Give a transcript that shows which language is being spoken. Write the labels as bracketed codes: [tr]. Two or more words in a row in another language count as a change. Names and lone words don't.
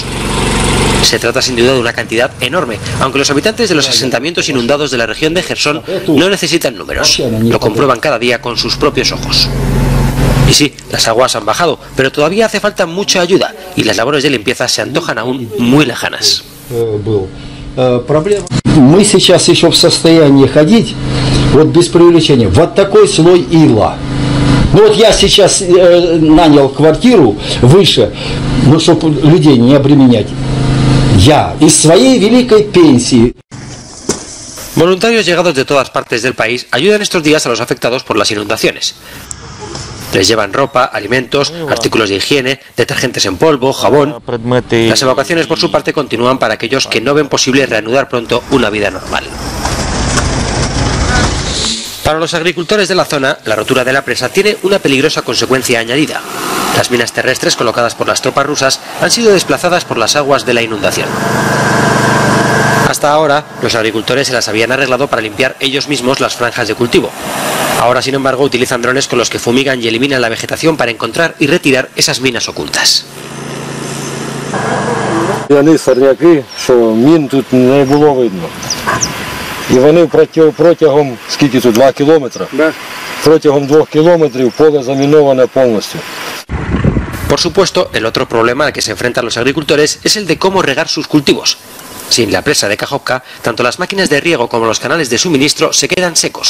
[es] Se trata sin duda de una cantidad enorme, aunque los habitantes de los asentamientos inundados de la región de Jersón no necesitan números, lo comprueban cada día con sus propios ojos. Y sí, las aguas han bajado, pero todavía hace falta mucha ayuda y las labores de limpieza se antojan aún muy lejanas. [ru] Мы сейчас еще в состоянии ходить, вот без привлечения, вот такой слой ила. Ну вот я сейчас нанял квартиру выше, ну чтобы людей не обременять. Я из своей великой пенсии. [es] Voluntarios llegados de todas partes del país ayudan estos días a los afectados por las inundaciones. Les llevan ropa, alimentos, artículos de higiene, detergentes en polvo, jabón. Las evacuaciones por su parte continúan para aquellos que no ven posible reanudar pronto una vida normal. Para los agricultores de la zona, la rotura de la presa tiene una peligrosa consecuencia añadida. Las minas terrestres colocadas por las tropas rusas han sido desplazadas por las aguas de la inundación. Hasta ahora, los agricultores se las habían arreglado para limpiar ellos mismos las franjas de cultivo. Ahora, sin embargo, utilizan drones con los que fumigan y eliminan la vegetación para encontrar y retirar esas minas ocultas. [uk] Вони сорняки, що мін тут не було видно. І вони протягом, скільки тут, 2 кілометри? Протягом 2 кілометрів поле заміноване повністю. [es] Por supuesto, el otro problema al que se enfrentan los agricultores es el de cómo regar sus cultivos. Sin la presa de Kajovka, tanto las máquinas de riego como los canales de suministro se quedan secos.